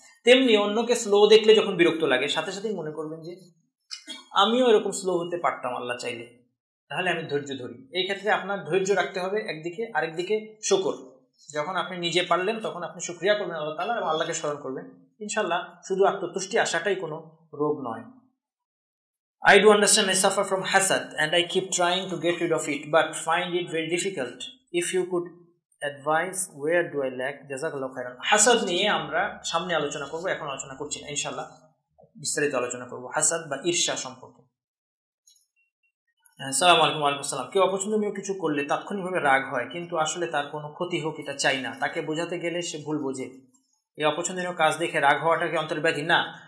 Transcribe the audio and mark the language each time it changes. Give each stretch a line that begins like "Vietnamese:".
Bangla: তেমনি অন্যকে স্লো দেখলে যখন বিরক্ত লাগে সাথে সাথেই মনে করবেন যে আমিও এরকম স্লো হতে পারতাম আল্লাহ চাইলে, তাহলে আমি ধৈর্য ধরি। এই ক্ষেত্রে আপনার ধৈর্য রাখতে হবে একদিকে, আরেকদিকে শুকর। যখন আপনি নিজে পারলেন তখন আপনি শুকরিয়া করবেন আল্লাহ তাআলা এবং আল্লাহকে স্মরণ করবেন। ইনশাআল্লাহ শুধু আত্মতুষ্টি আসাটাই কোনো রোগ নয়।
English: I do understand I suffer from hasad and I keep trying to get rid of it but find it very difficult. If you could advise where do I lack?
Bangla: জাযাকাল্লাহু খাইরান। হাসাদ নিয়ে আমরা সামনে আলোচনা করব, এখন আলোচনা করছি না, ইনশাআল্লাহ বিস্তারিত আলোচনা করব হাসাদ বা ঈর্ষা সম্পর্কে। আসসালামু আলাইকুম। ওয়ালাইকুম আসসালাম। কেউ অপছন্দনীয় কিছু করলে তাৎক্ষণিকভাবে রাগ হয়, কিন্তু আসলে তার কোনো ক্ষতি হোক এটা চাই না। তাকে বোঝাতে গেলে সে ভুল বোঝে। এই অপছন্দনীয় কাজ দেখে রাগ হওয়াটাকে অন্তর্ব্যাধি না।